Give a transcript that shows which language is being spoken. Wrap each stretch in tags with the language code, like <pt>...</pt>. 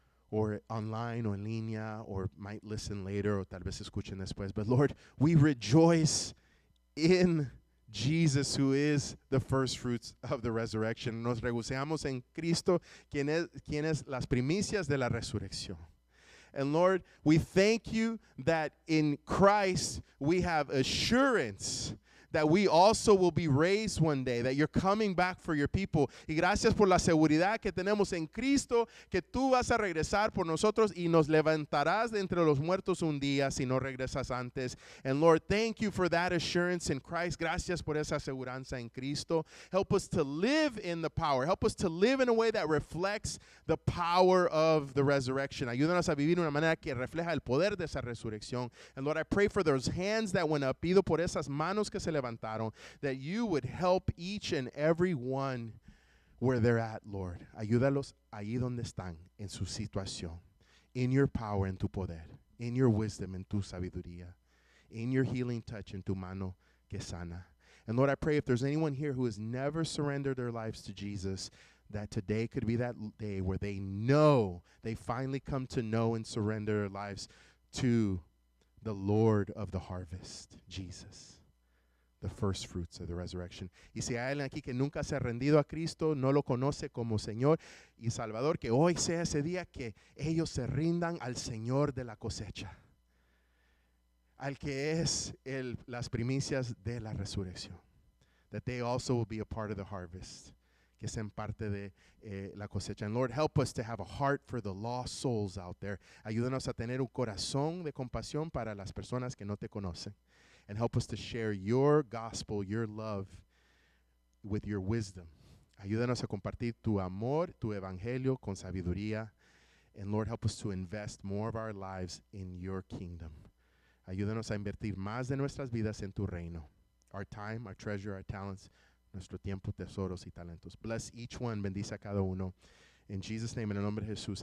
<en>Or online, or</en> <es>en línea,</es> <en>or might listen later, or</en> <es>tal vez escuchen después.</es> <en>But Lord, we rejoice in Jesus, who is the first fruits of the resurrection.</en> <es>Nos regocijamos en Cristo, quien es las primicias de la resurrección.</es> <en>And Lord, we thank you that in Christ we have assurance that we also will be raised one day, that you're coming back for your people.</en> <es>Y gracias por la seguridad que tenemos en Cristo, que tú vas a regresar por nosotros y nos levantarás de entre los muertos un día si no regresas antes.</es> <en>And Lord, thank you for that assurance in Christ.</en> <es>Gracias por esa aseguranza en Cristo.</es> <en>Help us to live in the power. Help us to live in a way that reflects the power of the resurrection.</en> <es>Ayúdanos a vivir de una manera que refleja el poder de esa resurrección.</es> <en>And Lord, I pray for those hands that went up.</en> <es>Pido por esas manos que se levantaron,</es> <en>that you would help each and every one where they're at, Lord.</en> <es>Ayúdalos ahí donde están, en su situación.</es> <en>In your power,</en> <es>en tu poder.</es> <en>In your wisdom,</en> <es>en tu sabiduría.</es> <en>In your healing touch,</en> <es>en tu mano que sana.</es> <en>And Lord, I pray if there's anyone here who has never surrendered their lives to Jesus, that today could be that day where they know, they finally come to know and surrender their lives to the Lord of the harvest, Jesus, the first fruits of the resurrection.</en> <es>Y si hay alguien aquí que nunca se ha rendido a Cristo, no lo conoce como Señor y Salvador, que hoy sea ese día que ellos se rindan al Señor de la cosecha, al que es las primicias de la resurrección,</es> <en>that they also will be a part of the harvest,</en> <es>que sean parte de la cosecha.</es> <en>And Lord, help us to have a heart for the lost souls out there.</en> <es>Ayúdanos a tener un corazón de compasión para las personas que no te conocen.</es> <en>And help us to share your gospel, your love, with your wisdom.</en> <es>Ayúdanos a compartir tu amor, tu evangelio con sabiduría.</es> <en>And Lord, help us to invest more of our lives in your kingdom.</en> <es>Ayúdanos a invertir más de nuestras vidas en tu reino.</es> <en>Our time, our treasure, our talents,</en> <es>nuestro tiempo, tesoros y talentos.</es> <en>Bless each one,</en> <es>bendice a cada uno.</es> <en>In Jesus' name,</en> <es>en el nombre de Jesús.</es>